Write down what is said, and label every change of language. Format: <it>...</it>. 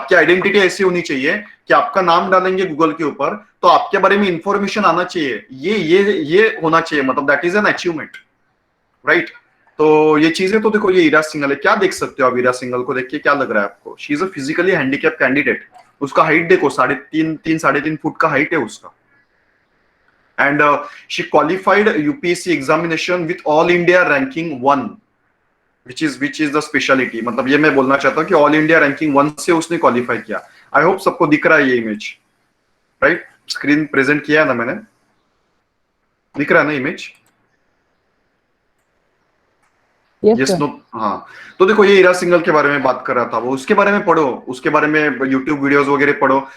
<hi>आपकी आइडेंटिटी ऐसी होनी चाहिए कि आपका नाम डालेंगे गूगल के ऊपर तो आपके बारे में इंफॉर्मेशन आना चाहिए, ये होना चाहिए, मतलब</hi> <en>that is an achievement,</en> <hi>right? तो ये चीजें, तो देखो ये ईरा सिंघल है, क्या देख सकते हो आप ईरा सिंघल को देख के? क्या लग रहा है आपको?</hi> <en>She is a physically handicap candidate.</en> <hi>उसका हाइट देखो, 3.5 फुट का हाइट है उसका।</hi> <en>And she qualified UPSC examination with all India ranking 1, which is the specialty।</en> <hi>मतलब ये मैं बोलना चाहता हूँ कि ऑल इंडिया रैंकिंग 1 से उसने क्वालिफाई किया। आई होप सबको दिख रहा है ये इमेज, राइट? स्क्रीन प्रेजेंट किया है ना मैंने, दिख रहा है ना इमेज? Yes, no? हाँ। तो देखो, ये ईरा सिंघल के बारे में बात कर रहा था वो, उसके बारे में पढ़ो, उसके बारे में यूट्यूब वीडियोस वगैरह पढ़ो।</hi>